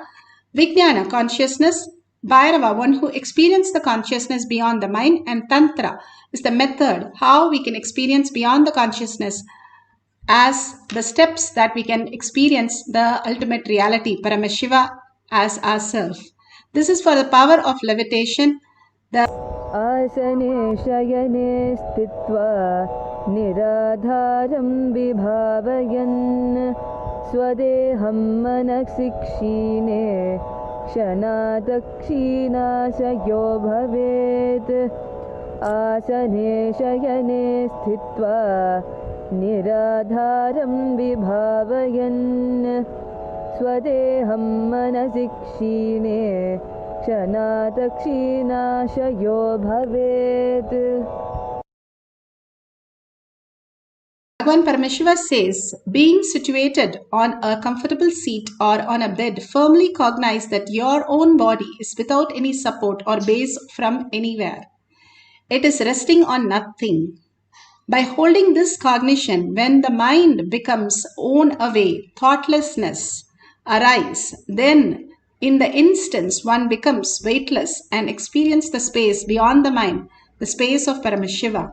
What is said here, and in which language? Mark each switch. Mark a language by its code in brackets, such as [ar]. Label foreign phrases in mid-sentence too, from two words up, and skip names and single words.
[en] Vijnana, consciousness. Bhairava, one who experiences the consciousness beyond the mind. And Tantra is the method, how we can experience beyond the consciousness as the steps that we can experience the ultimate reality, Paramashiva as ourself. This is for the power of levitation. The [sa] आसने शयने स्थित्वा निराधारं विभावयन् स्वदेहं मनसि क्षीणे क्षणात् क्षीणाशयो भवेत्. आसने शयने स्थित्वा निराधारं विभावयन् स्वदेहं मनसि क्षीणे क्षणात् क्षीणाशयो भवेत्. [en] Bhagavan Paramashiva says, being situated on a comfortable seat or on a bed, firmly cognize that your own body is without any support or base from anywhere. It is resting on nothing. By holding this cognition, when the mind becomes worn away, thoughtlessness arise, then in the instance one becomes weightless and experience the space beyond the mind, the space of Paramashiva.